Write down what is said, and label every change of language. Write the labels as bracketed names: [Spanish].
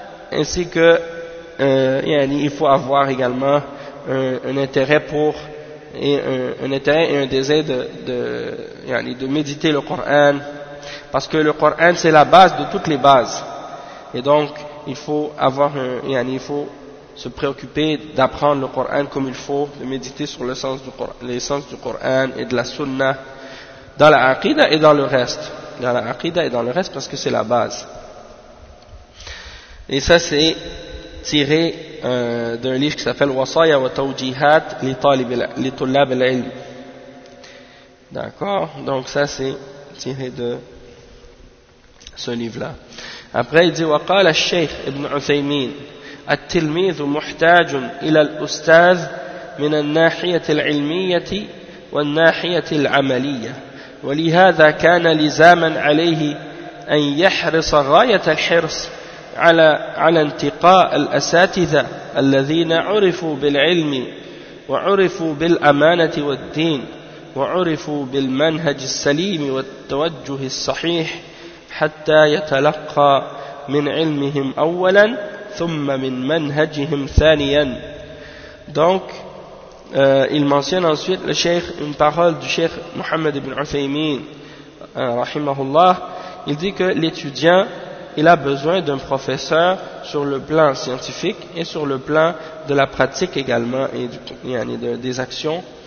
[French] ainsi que il faut avoir également un intérêt pour et un intérêt et un désir de méditer le Coran, parce que le Coran c'est la base de toutes les bases, et donc il faut avoir il faut se préoccuper d'apprendre le Coran comme il faut, de méditer sur le sens du Coran et de la Sunna dans la aqida et dans le reste, parce que c'est la base. Et ça c'est tiré d'un livre qui s'appelle Wasaya wa Tawjihat li Tullab al-Ilm. D'accord? Donc ça c'est tiré de ce livre-là. Après il dit: [Arabic] وقال الشيخ ابن عثيمين التلميذ محتاج إلى الأستاذ من الناحية العلمية والناحية العملية، ولهذا كان لزاما عليه أن يحرص غاية الحرص على انتقاء الأساتذة الذين عرفوا بالعلم وعرفوا بالأمانة والدين وعرفوا بالمنهج السليم والتوجه الصحيح، حتى يتلقى من علمهم أولا ثم من منهجهم ثانيا. [French] Donc il mentionne ensuite le cheikh, une parole du cheikh Mohammed ibn Uthaymeen rahimahullah. Il dit que l'étudiant, il a besoin d'un professeur sur le plan scientifique et sur le plan de la pratique également, et des actions.